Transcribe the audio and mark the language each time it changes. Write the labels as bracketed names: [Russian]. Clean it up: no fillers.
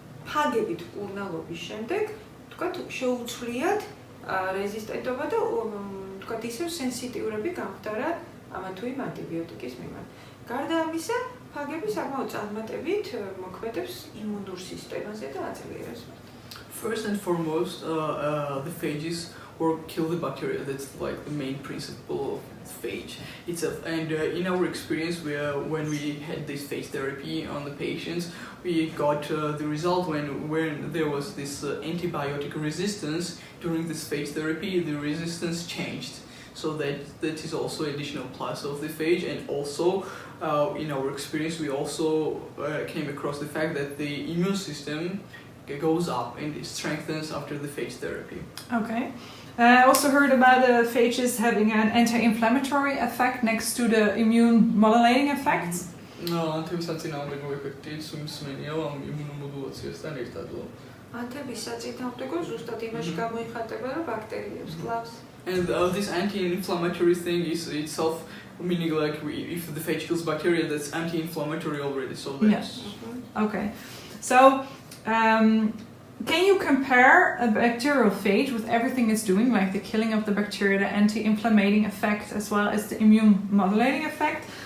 [Georgian] ფაგებით მკურნალობის შემდეგ თქვათ შეუცვლიათ რეზისტენტობა და თქვათ ისევ სენსიტიურები გამხდარათ ამა თუ იმ ანტიბიოტიკის მიმართ. გარდა ამისა, ფაგები საკმაოდ წარმატებით მოქმედებს იმუნურ სისტემაზე და აძლიერებს მათ. [English] First and foremost, the phages or kill the bacteria. That's like the main principle of phage itself. And in our experience, when we had this phage therapy on the patients, we got the result when there was this antibiotic resistance during this phage therapy. The resistance changed, so that is also additional plus of the phage. And also, in our experience, we also came across the fact that the immune system goes up and it strengthens after the phage therapy. Okay. I also heard about the phages having an anti-inflammatory effect next to the immune modulating effect. [Georgian] ანთებისაწინააღმდეგო ეფექტი მსმენია ამ იმუნომოდულაციასთან ერთად. ანთებისაწინააღმდეგო ზუსტად იმაში გამოიხატება, რომ ბაქტერიებს კლავს. [English] And this anti-inflammatory thing is itself meaning like if the phage kills bacteria, that's anti-inflammatory already. So that's yes. Okay. So can you compare a bacterial phage with everything it's doing, like the killing of the bacteria, the anti-inflammatory effect, as well as the immune modulating effect?